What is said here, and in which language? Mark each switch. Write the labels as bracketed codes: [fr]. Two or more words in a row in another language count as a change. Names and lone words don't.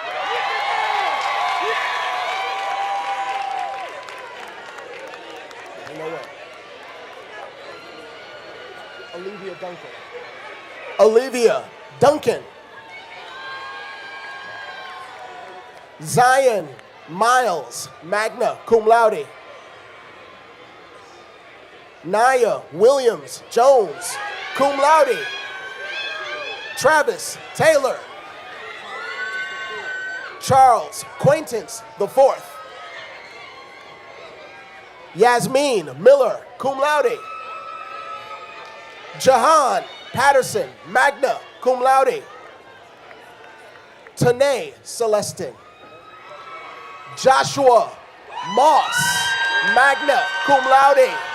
[en] Let me know when. Olivia Duncan. Olivia Duncan. Zion Miles, [la] magna cum laude. [en] Naya Williams Jones, [la] cum laude. [en] Travis Taylor. Charles Quaintance IV. Yasmin Miller, [la] cum laude. [en] Jahan Patterson, [la] magna cum laude. [en] Tanae Celestin. Joshua Moss, [la] magna cum laude.